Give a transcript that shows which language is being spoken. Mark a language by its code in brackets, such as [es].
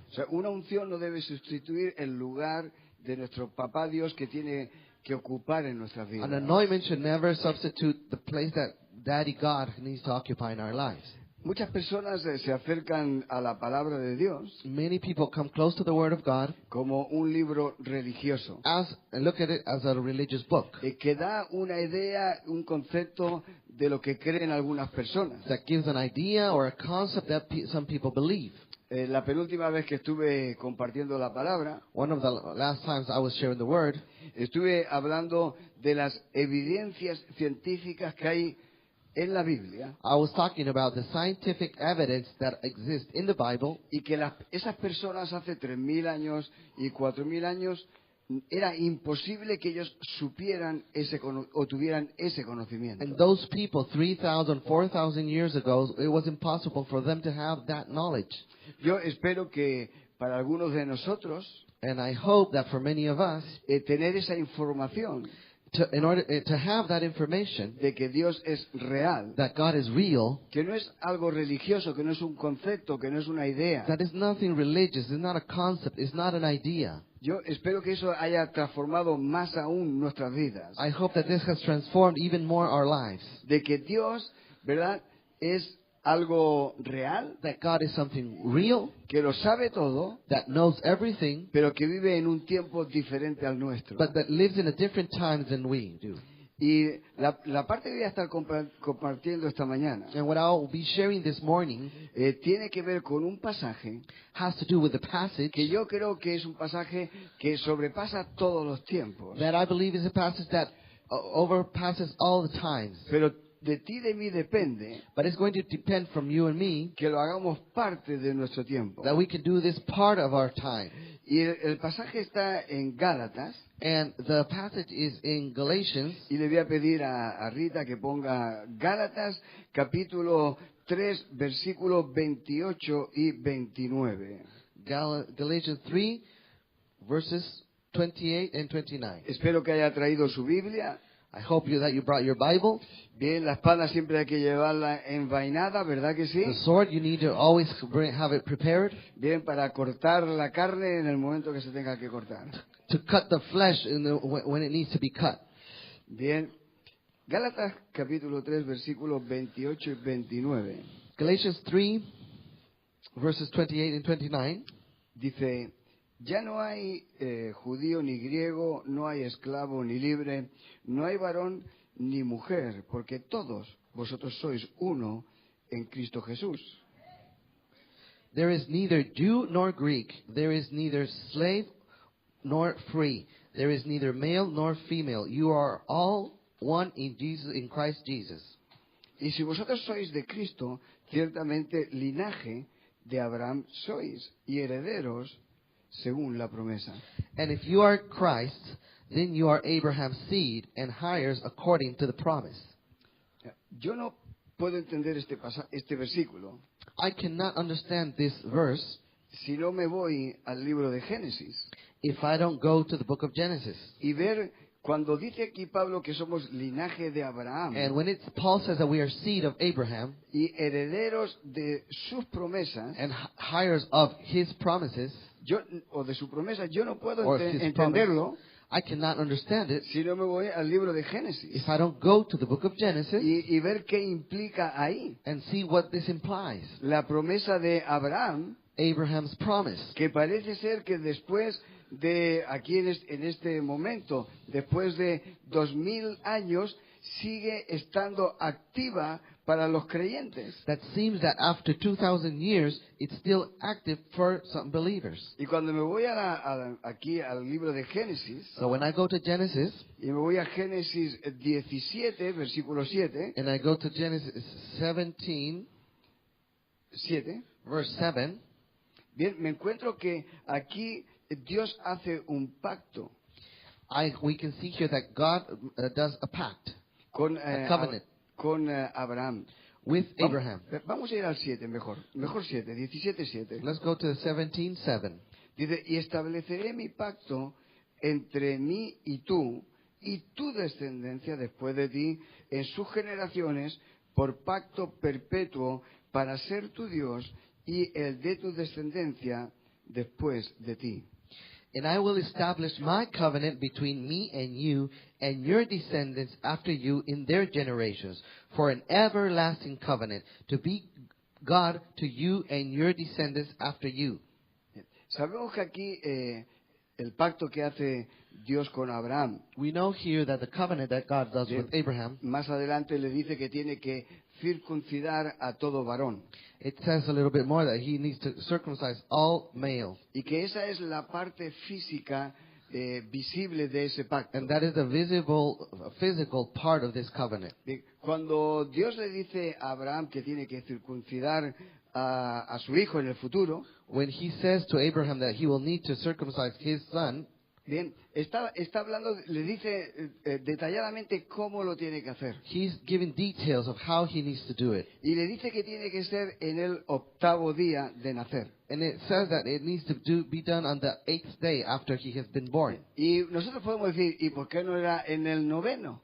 [es] O sea, una unción no debe sustituir el lugar de nuestro papá Dios que tiene que ocupar en nuestras vidas. [en] An anointment should never substitute the place that Daddy God needs to occupy in our lives. [es] Muchas personas se acercan a la palabra de Dios [en] Many people come close to the Word of God [es] como un libro religioso, [en] and look at it as a religious book [es] que da una idea, un concepto de lo que creen algunas personas. [en] that gives an idea or a concept that some people believe. [es] La penúltima vez que estuve compartiendo la palabra, [en] One of the last times I was sharing the Word, [es] estuve hablando de las evidencias científicas que hay en la Biblia [en] I was talking about the scientific evidence that exists in the Bible, [es] y que esas personas hace 3.000 años y 4.000 años era imposible que ellos supieran o tuvieran ese conocimiento. [en] and those people 3,000, 4,000 years ago, it was impossible for them to have that knowledge. [es] Yo espero que para algunos de nosotros [en] And I hope that for many of us, [es] tener esa información [en] in order to have that information, [es] de que Dios es real, [en] that God is real, [es] que no es algo religioso, que no es un concepto, que no es una idea. [en] that is nothing religious, it's not a concept, it's not an idea. [es] Yo espero que eso haya transformado más aún nuestras vidas. [en] I hope that this has transformed even more our lives. [es] De que Dios, ¿verdad?, es algo real, [en] That God is something real, [es] que lo sabe todo, [en] that knows everything, [es] pero que vive en un tiempo diferente al nuestro. [en] but that lives in a different time than we do. [es] Y la parte que voy a estar compartiendo esta mañana [en] And what I'll be sharing this morning [es] tiene que ver con un pasaje [en] has to do with the passage [es] que yo creo que es un pasaje que sobrepasa todos los tiempos. [en] that I believe is a passage that overpasses all the times. [es] Pero de ti y de mí depende [en] But it's going to depend from you and me [es] que lo hagamos parte de nuestro tiempo. [en] that we can do this part of our time. [es] Y el pasaje está en Gálatas. [en] And the passage is in Galatians. [es] Y le voy a pedir a Rita que ponga Gálatas capítulo 3 versículos 28 y 29. [en] Galatians 3, verses 28 and 29. [es] Espero que haya traído su Biblia. [en] I hope that you brought your Bible. [es] Bien, la espada siempre hay que llevarla envainada, ¿verdad que sí? [en] The sword, you need to always have it prepared [es] Bien, para cortar la carne en el momento que se tenga que cortar. [en] to cut the flesh when it needs to be cut. [es] Bien, Gálatas capítulo 3 versículos 28 y 29. [en] Galatians 3, verses 28 and 29. [es] Dice, ya no hay judío ni griego, no hay esclavo ni libre, no hay varón ni mujer, porque todos vosotros sois uno en Cristo Jesús. [en] There is neither Jew nor Greek. There is neither slave nor free. There is neither male nor female. You are all one in Jesus, in Christ Jesus. [es] Y si vosotros sois de Cristo, ciertamente linaje de Abraham sois y herederos según la promesa. [en] And if you are Christ, then you are Abraham's seed and heirs according to the promise. [es] Yo no puedo entender este versículo [en] I cannot understand this verse [es] si no me voy al libro de Génesis [en] if I don't go to the book of Genesis. [es] y ver cuando dice aquí Pablo que somos linaje de Abraham [en] And when Paul says that we are seed of Abraham [es] y herederos de sus promesas, [en] and heirs of his promises, [es] o de su promesa, yo no puedo [en] or his [es] entenderlo [en] promise, I cannot understand it [es] si no me voy al libro de Génesis [en] if I don't go to the book of Genesis [es] y ver qué implica ahí [en] and see what this implies. [es] la promesa de Abraham, [en] Abraham's promise. [es] que parece ser que después de aquí en este momento, después de 2000 años, sigue estando activa para los creyentes. [en] That seems that after 2,000 years, it's still active for some believers. [es] Y cuando me voy aquí al libro de Génesis, [en] So when I go to Genesis, [es] y me voy a Génesis 17, versículo 7, [en] and I go to Genesis 17, 7, verse 7, [es] bien, me encuentro que aquí Dios hace un pacto [en] we can see here that God does a pact [es] con, [en] A covenant. [es] con Abraham. [en] with Abraham. [es] Vamos a ir al 7 mejor 7, 17, 7. [en] Let's go to 17:7. [es] Dice, y estableceré mi pacto entre mí y tu descendencia después de ti, en sus generaciones, por pacto perpetuo, para ser tu Dios y el de tu descendencia después de ti. [en] And I will establish my covenant between me and your descendants after you in their generations, for an everlasting covenant, to be God to you and your descendants after you. [es] Sabemos que aquí el pacto que hace Dios con Abraham, [en] We know here that the covenant that God does [es] Sí. [en] with Abraham, [es] más adelante le dice que tiene que circuncidar a todo varón. [en] it says a little bit more that he needs to circumcise all males. [es] Y que esa es la parte física visible de ese pacto. [en] And that is the physical part of this covenant. [es] Cuando Dios le dice a Abraham que tiene que circuncidar a su hijo en el futuro, [en] When he says to Abraham that he will need to circumcise his son, [es] bien, está hablando, le dice detalladamente cómo lo tiene que hacer. [en] he's giving details of how he needs to do it. [es] Y le dice que tiene que ser en el 8º día de nacer. [en] And it says that it needs to be done on the 8th day after he has been born. [es] Y nosotros podemos decir, ¿y por qué no era en el 9º?